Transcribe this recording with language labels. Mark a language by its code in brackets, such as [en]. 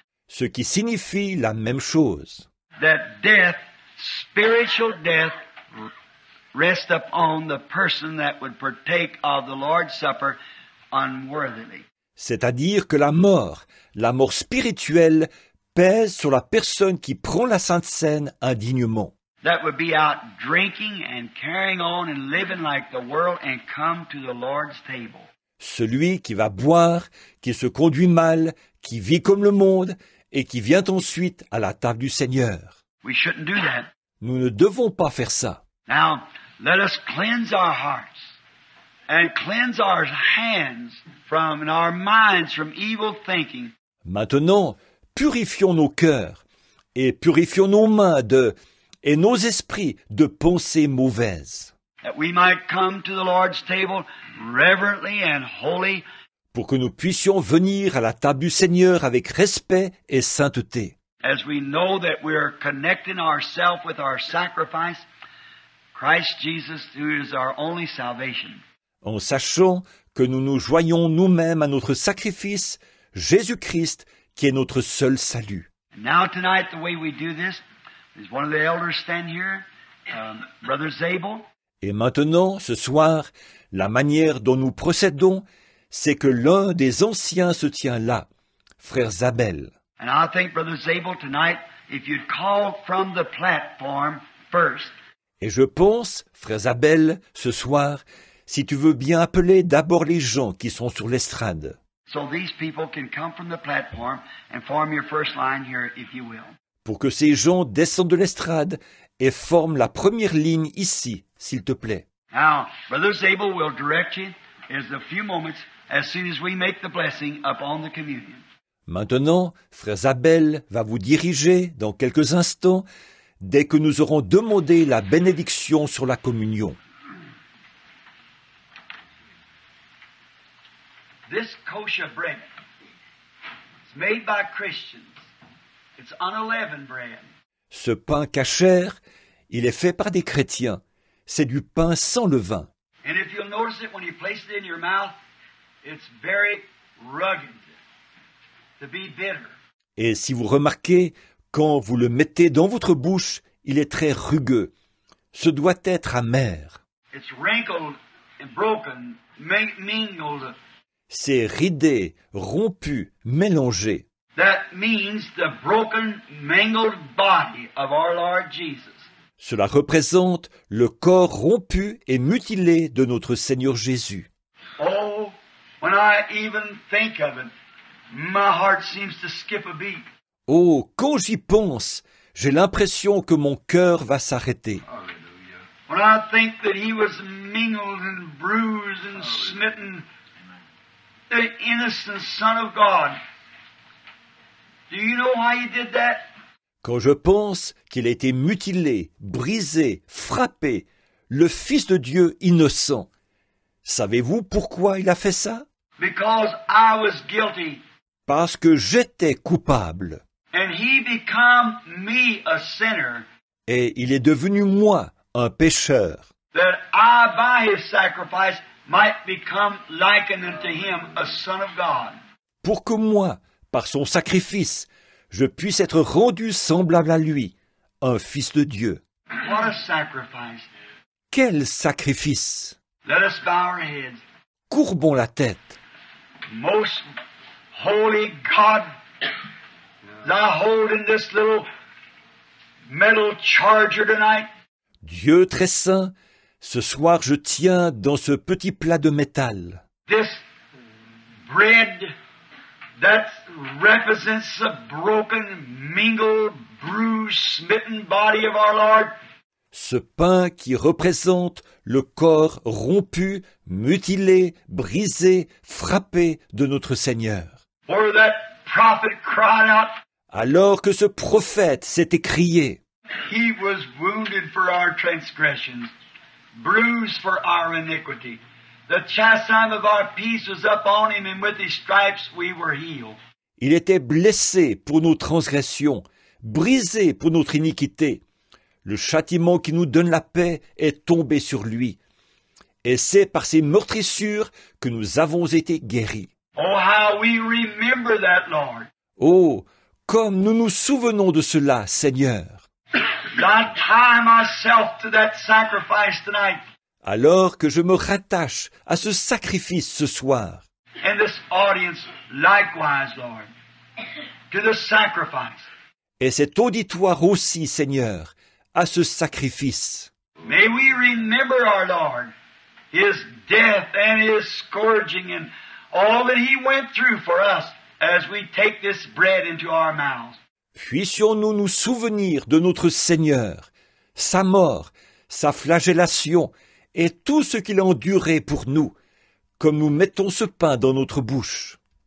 [fr] Ce qui signifie la même chose. [en] that death, spiritual death, rests upon the person that would partake of the Lord's Supper unworthily. [fr] C'est-à-dire que la mort spirituelle, pèse sur la personne qui prend la Sainte Seine indignement. [en] That would be out drinking and carrying on and living like the world and come to the Lord's table. [fr] Celui qui va boire, qui se conduit mal, qui vit comme le monde et qui vient ensuite à la table du Seigneur. [en] We shouldn't do that. [fr] Nous ne devons pas faire ça. [en] Now, let us cleanse our hearts and cleanse our hands from and our minds from evil thinking. [fr] Maintenant, purifions nos cœurs et purifions nos mains et nos esprits de pensées mauvaises, [en] That we might come to the Lord's table reverently and holy, [fr] pour que nous puissions venir à la table du Seigneur avec respect et sainteté, [en] as we know that we are connecting ourselves with our sacrifice, Christ Jesus, who is our only salvation. [fr] en sachant que nous nous joignons nous-mêmes à notre sacrifice, Jésus-Christ, qui est notre seul salut. [en] And now tonight, the way we do this is one of the elders stand here, Brother Zabel. [fr] Et maintenant, ce soir, la manière dont nous procédons, c'est que l'un des anciens se tient là, frère Zabel. [en] And I think, Brother Zabel, tonight, if you'd call from the platform first, [fr] Et je pense, frère Zabel, ce soir, si tu veux bien appeler d'abord les gens qui sont sur l'estrade, [en] so these people can come from the platform and form your first line here, if you will. [fr] pour que ces gens descendent de l'estrade et forment la première ligne ici, s'il te plaît. [en] Now, Brother Zabel will direct you in a few moments as soon as we make the blessing upon the communion. [fr] Maintenant, frère Zabel va vous diriger dans quelques instants dès que nous aurons demandé la bénédiction sur la communion. [en] This kosher bread is made by Christians. It's unleavened bread. [fr] Ce pain cachère, il est fait par des chrétiens. C'est du pain sans levain. [en] And if you'll notice it when you place it in your mouth, it's very rugged to be bitter. [fr] Et si vous remarquez, quand vous le mettez dans votre bouche, il est très rugueux. Ce doit être amer. [en] It's wrinkled and broken, mingled. [fr] C'est ridé, rompu, mélangé. [en] That means the broken, mangled body of our Lord Jesus. [fr] Cela représente le corps rompu et mutilé de notre Seigneur Jésus. [en] Oh, when I even think of it, my heart seems to skip a beat. [fr] Oh, quand j'y pense, j'ai l'impression que mon cœur va s'arrêter. [en] When I think that he was mingled and bruised and smitten, the innocent Son of God. Do you know why he did that? [fr] Quand je pense qu'il a été mutilé, brisé, frappé, le Fils de Dieu innocent, savez-vous pourquoi il a fait ça? [en] Because I was guilty, [fr] Parce que j'étais coupable, [en] and he become me a sinner, [fr] et il est devenu moi, un pécheur, [en] that I by his sacrifice might become likened unto him, a son of God. [fr] pour que moi, par son sacrifice, je puisse être rendu semblable à lui, un Fils de Dieu. [en] What a sacrifice. [fr] Quel sacrifice! [en] Let us bow our heads. [fr] Courbons la tête. [en] Most holy God, thou holding this little metal charger tonight, [fr] Dieu très saint, ce soir je tiens dans ce petit plat de métal [en] this bread that represents the broken, mingled, bruised, smitten body of our Lord, [fr] ce pain qui représente le corps rompu, mutilé, brisé, frappé de notre Seigneur. [en] where that prophet cried out, [fr] Alors que ce prophète s'est écrié, [en] he was wounded for our transgressions, bruised for our iniquity. The chastisement of our peace was upon him, and with his stripes we were healed. [fr] il était blessé pour nos transgressions, brisé pour notre iniquité. Le châtiment qui nous donne la paix est tombé sur lui. Et c'est par ses meurtrissures que nous avons été guéris. [en] Oh, how we remember that, Lord. [fr] Oh, comme nous nous souvenons de cela, Seigneur. [en] I tie myself to that sacrifice tonight. [fr] Alors que je me rattache à ce sacrifice ce soir. [en] And this audience likewise, Lord, to the sacrifice. [fr] Et cet auditoire aussi, Seigneur, à ce sacrifice. [en] May we remember our Lord, His death and His scourging and all that He went through for us as we take this bread into our mouths. [fr] Puissions-nous nous souvenir de notre Seigneur, sa mort, sa flagellation et tout ce qu'il a enduré pour nous, comme nous mettons ce pain dans notre bouche.